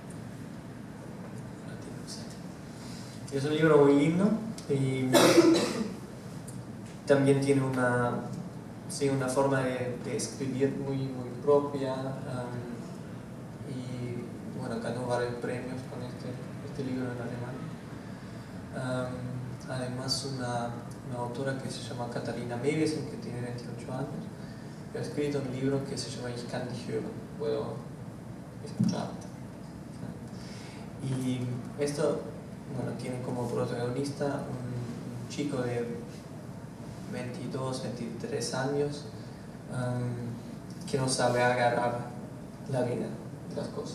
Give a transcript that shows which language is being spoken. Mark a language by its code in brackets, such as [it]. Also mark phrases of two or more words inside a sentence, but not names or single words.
[es] Y es un libro muy lindo y también tiene una forma de escribir muy propia, y bueno, ganó varios premios con este libro en alemán. Además, una autora que se llama Katharina Mewesen, que tiene 28 años, ha escrito un libro que se llama Ich kann dich hören, puedo escucharte. Y esto, bueno, tiene como protagonista un chico de 22, 23 años que no sabe agarrar la vida, las cosas.